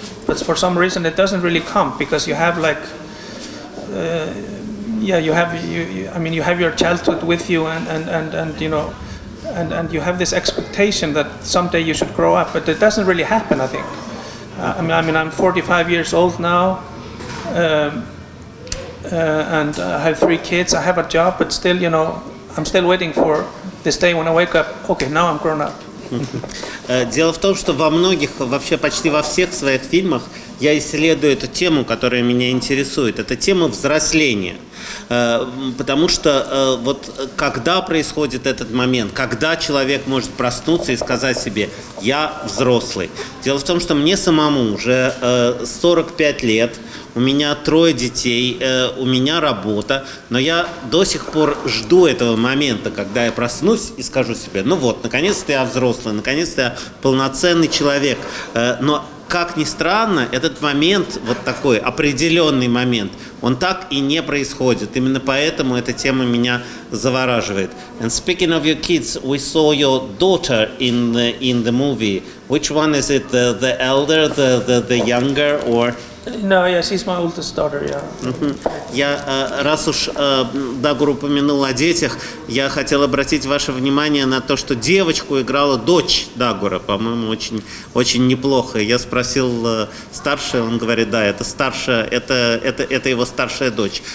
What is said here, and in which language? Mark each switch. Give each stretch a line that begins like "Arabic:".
English: But for some reason it doesn't really come, because you have you have your childhood with you, and you have this expectation that someday you should grow up, but it doesn't really happen, I think. I'm 45 years old now, and I have 3 kids. I have a job, but still, I'm still waiting for this day when I wake up. Okay, now I'm grown up.
Russian: Дело в том, что во многих, вообще почти во всех своих фильмах я исследую эту тему, которая меня интересует. Это тема взросления. Потому что когда происходит этот момент, когда человек может проснуться и сказать себе: «Я взрослый». Дело в том, что мне самому уже 45 лет, у меня 3 детей, у меня работа, но я до сих пор жду этого момента, когда я проснусь и скажу себе: наконец-то я взрослый, наконец-то я полноценный человек. Но как ни странно, этот момент, такой определенный момент, он так и не происходит. Именно поэтому эта тема меня завораживает.
English: And speaking of your kids, we saw your daughter in the movie. Which one is it? The elder, the younger, or? No, yeah, she's my oldest daughter, yeah.
Russian: Я, раз уж Дагур упомянул о детях, я хотел обратить ваше внимание на то, что девочку играла дочь Дагура, по-моему, очень, очень неплохо. Я спросил старшая, он говорит, да, это старшая, это его старшая дочь.